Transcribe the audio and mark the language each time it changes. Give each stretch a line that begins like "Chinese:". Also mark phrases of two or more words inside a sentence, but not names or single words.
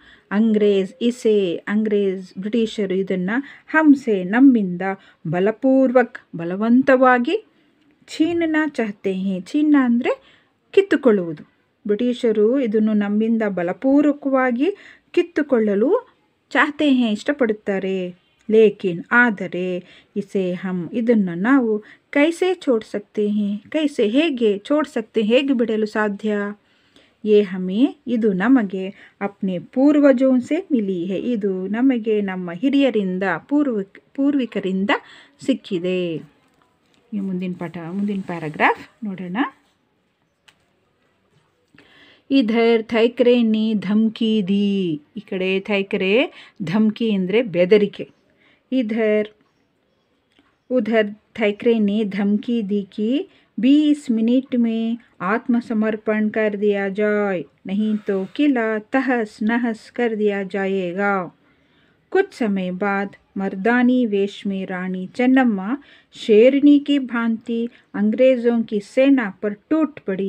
Kannada: ಅಂಗ್ರೇಜ್ ಬ್ರಿಟಿಷರು ಇದನ್ನು ಹಮ್ಸೆ ನಮ್ಮಿಂದ ಬಲವಂತವಾಗಿ
Hindi: छीनना चाहते हैं,
Kannada: ಛೀನ ಅಂದರೆ ಕಿತ್ತುಕೊಳ್ಳುವುದು, ಬ್ರಿಟಿಷರು ಇದನ್ನು ನಮ್ಮಿಂದ ಬಲಪೂರ್ವಕವಾಗಿ ಕಿತ್ತುಕೊಳ್ಳಲು
Hindi: चाहते हैं
Kannada: ಇಷ್ಟಪಡುತ್ತಾರೆ. ಲೇಕಿನ್ ಆದರೆ ಇದನ್ನು ನಾವು
Hindi: कैसे छोड़ सकते हैं,
Kannada: ಹೇಗೆ ಬಿಡಲು ಸಾಧ್ಯ?
Hindi: ये हमें
Kannada: ಇದು ನಮಗೆ
Hindi: अपने पूर्वजों से मिली है
Kannada: ಇದು ನಮಗೆ ನಮ್ಮ ಹಿರಿಯರಿಂದ ಪೂರ್ವಿಕರಿಂದ ಸಿಕ್ಕಿದೆ. ಈ ಮುಂದಿನ ಪ್ಯಾರಾಗ್ರಾಫ್ ನೋಡೋಣ.
Hindi: इधर ಥೈಕ್ರೆ ने धमकी दी.
Kannada: ಈ ಕಡೆ ಥೈಕ್ರೆ ಧಮ್ಕಿ ಅಂದರೆ ಬೆದರಿಕೆ.
Hindi: उधर थैकरे ने धमकी दी कि 20 मिनट में आत्मसमर्पण कर दिया जाए, नहीं तो किला तहस नहस कर दिया जाएगा. कुछ समय बाद मर्दानी वेश में रानी चन्नम्मा शेरनी की भांति अंग्रेज़ों की सेना पर टूट पड़ी.